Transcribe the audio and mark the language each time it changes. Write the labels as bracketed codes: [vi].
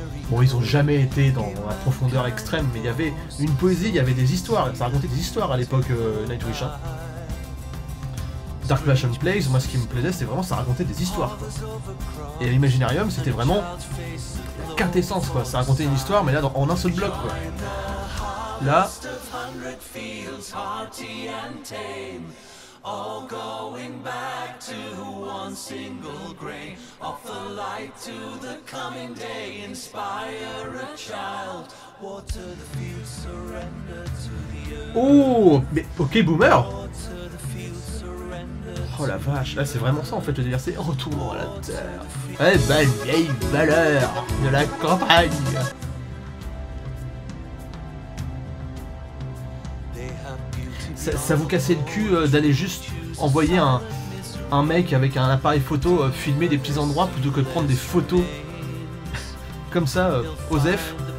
[fr] Bon, ils ont jamais été dans la profondeur extrême, mais il y avait une poésie, il y avait des histoires, ça racontait des histoires à l'époque Nightwish. Hein. Dark Passion Plays, moi ce qui me plaisait, c'est vraiment ça racontait des histoires. Quoi. Et l'Imaginarium, c'était vraiment la quintessence, quoi. Ça racontait une histoire, mais là en un seul bloc, quoi. Là... [en] All going back to one single grain of the light to the coming day. Inspire a child, water the fields, surrender to the earth. [fr] Oh, mais [en] ok, boomer. [fr] Oh la vache, là c'est vraiment ça en fait le délire, c'est retour à la terre. Eh ben, vieille valeur de la campagne. Ça vous cassait le cul d'aller juste envoyer un mec avec un appareil photo filmer des petits endroits plutôt que de prendre des photos comme ça, Osef.